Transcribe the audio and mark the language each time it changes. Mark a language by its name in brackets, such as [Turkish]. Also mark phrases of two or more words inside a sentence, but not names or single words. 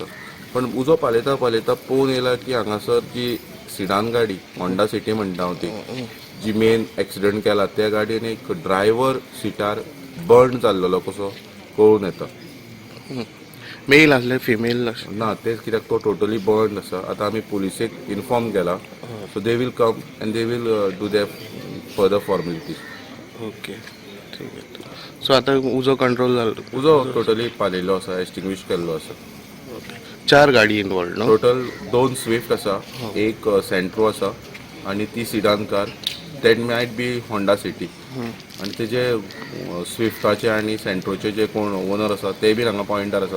[Konkani] पण उजो पालयता पळोवन येयला की हांगासर जी सिडान गाडी होंडा सिटी म्हणटा हांव ती जी [English] main accident [Konkani] केला त्या गाडयेन एक ड्रायव्हर सिटार बर्न जाल्लो कसो कळून येता. मेल आसले फिमेल ना तेच कित्याक तो [English] totally burn [Konkani] आसा. आतां आमी पुलिसेक इन्फॉर्म केला. [English] so they will come and they will do their further formalities. [Marathi] ओके ठीक आहे. [Konkani] सो आता उजो कंट्रोल जालो. उजो टोटली पालयल्लो आसा, एक्सटिंग्विश केल्लो आसा. 4 गाडी इन्वॉल्ड न्हू. टोटल 2 स्विफ्ट आसा, एक सेंट्रो आसा आनी ती [English] sedan car that might be [Konkani] होंडा सिटी. आनी तेजे स्विफ्टाचे आनी सेंट्रोचे जे कोण ओनर आसा ते बी हांगा पॉयंटार आसा.